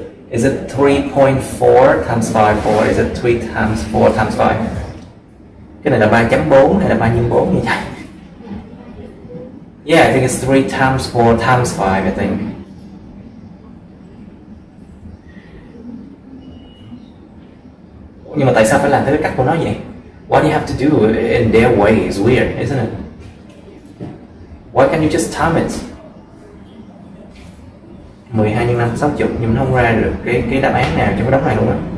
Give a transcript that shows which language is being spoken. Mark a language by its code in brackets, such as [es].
[en] Is it 3.4 times 5 or is it 3 times 4 times 5? [vi] Cái này là 3.4 hay là 3 nhân 4 như vậy? [en] Yeah, I think it's 3 times 4 times 5, I think. [vi] Nhưng mà tại sao phải làm theo cái cách của nó vậy? [en] What you have to do in their way is weird, isn't it? Why can't you just time it? [vi] 12 nhân 5 60, nhưng nó không ra được cái đáp án nào trong cái đống này luôn á.